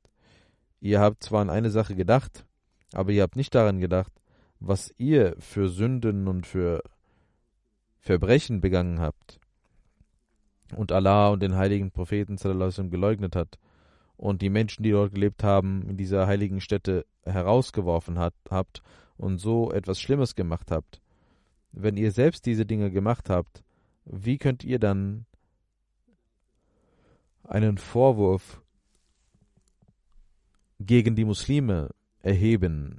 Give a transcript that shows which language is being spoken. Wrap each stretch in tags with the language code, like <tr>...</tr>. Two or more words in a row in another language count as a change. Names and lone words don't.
<de>Ihr habt zwar an eine Sache gedacht, aber ihr habt nicht daran gedacht, was ihr für Sünden und für Verbrechen begangen habt und Allah und den heiligen Propheten</de> <ar>صلى الله عليه وسلم</ar> <de>geleugnet hat und die Menschen, die dort gelebt haben, in dieser heiligen Stätte herausgeworfen habt und so etwas Schlimmes gemacht habt. Wenn ihr selbst diese Dinge gemacht habt, wie könnt ihr dann einen Vorwurf gegen die Muslime erheben?</de>